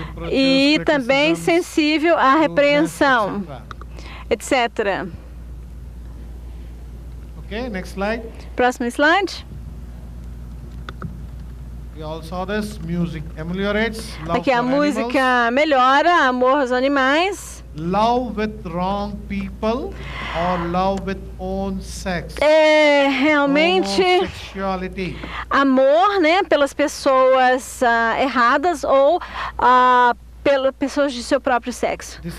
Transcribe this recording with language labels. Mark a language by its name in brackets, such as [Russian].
[Portuguese] E também sensível à repreensão, etc. [English] Okay, next slide. [Portuguese] Próximo slide. [English] We all saw this. Music ameliorates. [Portuguese] Aqui a música melhora, amor aos animais. [English] Love with wrong people or love with own sex. [Portuguese] É realmente amor, né, pelas pessoas erradas ou pelas pessoas de seu próprio sexo.